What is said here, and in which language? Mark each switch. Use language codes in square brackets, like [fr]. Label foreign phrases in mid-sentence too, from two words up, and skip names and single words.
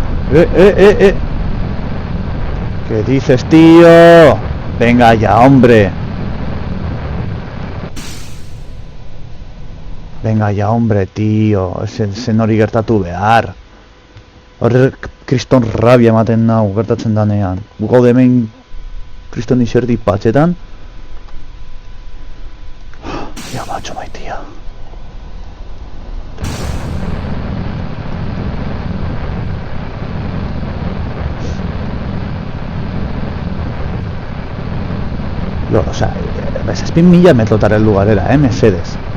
[es] ¿Qué dices, tío? Venga ya, hombre. Venga ya, hombre, tío. [eu] Zen hori gertatu behar. Horrek kriston rabia ematen nau gertatzen danean. Gaude hemen kriston izerdi patxetan. [es] Ya, macho, maitia. O sea, [eu] 6.000 metrotara heldu garela, mesedez.